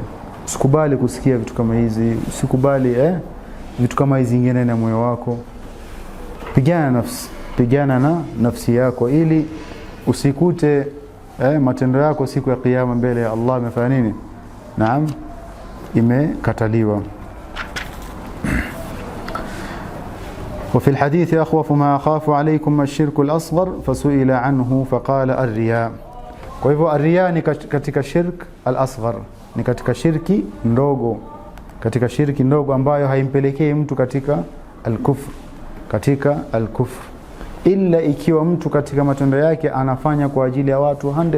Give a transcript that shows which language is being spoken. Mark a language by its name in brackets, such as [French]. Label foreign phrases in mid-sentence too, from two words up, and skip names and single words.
[Swahili] Usikubali kusikia vitu kama hizi, usikubali vitu kama hizi zingine na moyo wako. Pigana na nafsi yako ili usikute matendo yako siku ya kiyama mbele ya Allah imefanya nini? Naam, imekataliwa. [Arabic] وفي الحديث أخوف ما أخاف عليكم الشرك الأصغر فسئل عنه فقال الرياء. [Swahili] Kwa hivyo الرياء ni katika [Arabic] الشرك الأصغر, [Swahili] ni katika shirki ndogo, katika shirki ndogo ambayo haimpelekei mtu katika al-kufr, illa ikiwa mtu katika matendo yake anafanya kwa ajili ya watu 100%.